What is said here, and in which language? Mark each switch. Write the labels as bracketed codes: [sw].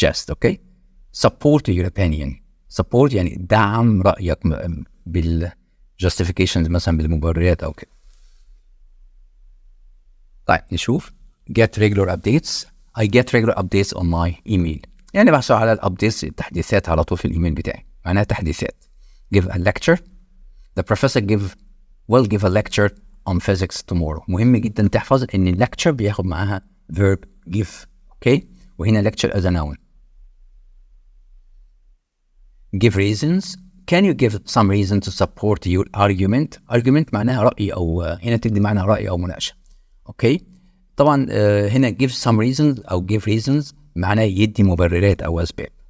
[en] Okay support your opinion. [ar] support يعني دعم رايك بالjustifications مثلا بالمبررات او كده. طيب نشوف [en] get regular updates. I get regular updates on my email [ar] يعني بحصل على الابديتس التحديثات على طول في الايميل بتاعي، معناها تحديثات. [en] give a lecture. the professor will give a lecture on physics tomorrow. [ar] مهم جدا تحفظ ان lecture بياخد معاها verb give. اوكي وهنا [en] lecture as a noun. give reasons. can you give some reason to support your argument [ar] معناها رأي أو هنا تدي معنى رأي أو مناقشة. اوكي طبعا هنا [en] give some reasons [ar] او [en] give reasons [ar] معناه يدي مبررات او اسباب.